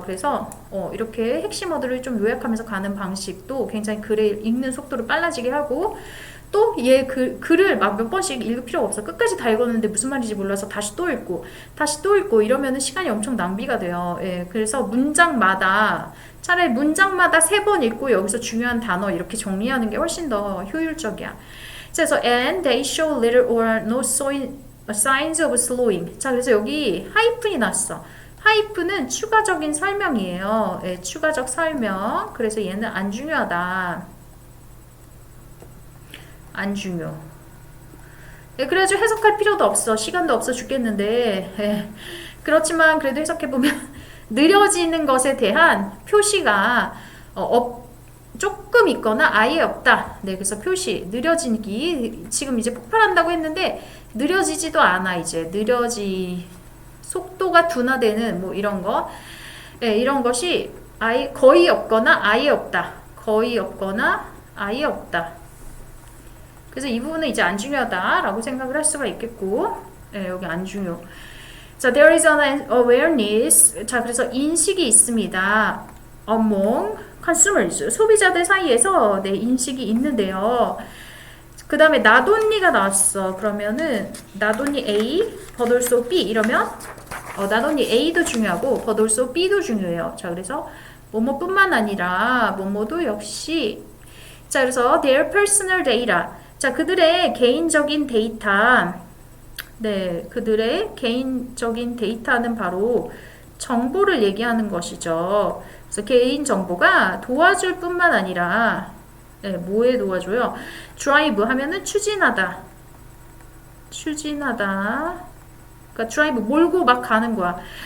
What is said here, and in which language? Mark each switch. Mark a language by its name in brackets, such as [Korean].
[Korean] 그래서, 이렇게 핵심 워드를 좀 요약하면서 가는 방식도 굉장히 글을 읽는 속도를 빨라지게 하고, 또 얘 글을 막 몇 번씩 읽을 필요가 없어. 끝까지 다 읽었는데 무슨 말인지 몰라서 다시 또 읽고, 다시 또 읽고 이러면은 시간이 엄청 낭비가 돼요. 예, 그래서 문장마다, 차라리 문장마다 3번 읽고 여기서 중요한 단어 이렇게 정리하는 게 훨씬 더 효율적이야. 그래서 [English] and they show little or no signs of slowing. [Korean] 자, 그래서 여기 하이픈이 났어. 하이픈은 추가적인 설명이에요. 예, 추가적 설명. 그래서 얘는 안 중요하다. 안 중요. 예, 그래가지고 해석할 필요도 없어. 시간도 없어 죽겠는데. 예, 그렇지만 그래도 해석해보면 느려지는 것에 대한 표시가 조금 있거나 아예 없다. 네, 그래서 표시 느려지기, 지금 이제 폭발한다고 했는데 느려지지도 않아. 이제 속도가 둔화되는 뭐 이런 거, 네, 이런 것이 아예 거의 없거나 아예 없다. 거의 없거나 아예 없다. 그래서 이 부분은 이제 안 중요하다라고 생각을 할 수가 있겠고, 네, 여기 안 중요. 자, [English] there is an awareness. [Korean] 자, 그래서 인식이 있습니다. [English] among consumers, [Korean] 소비자들 사이에서, 네, 인식이 있는데요. 그 다음에 not only가 나왔어. 그러면은 [English] not only A, but also B [Korean] 이러면 not only A도 중요하고 but also B도 중요해요. 자, 그래서 뭐뭐뿐만 아니라 뭐뭐도 역시. 자, 그래서 [English] their personal data. [Korean] 자, 그들의 개인적인 데이터. 네, 그들의 개인적인 데이터는 바로 정보를 얘기하는 것이죠. 그래서 개인 정보가 도와줄 뿐만 아니라, 네, 뭐에 도와줘요? drive 하면은 추진하다. 그러니까 drive 몰고 막 가는 거야.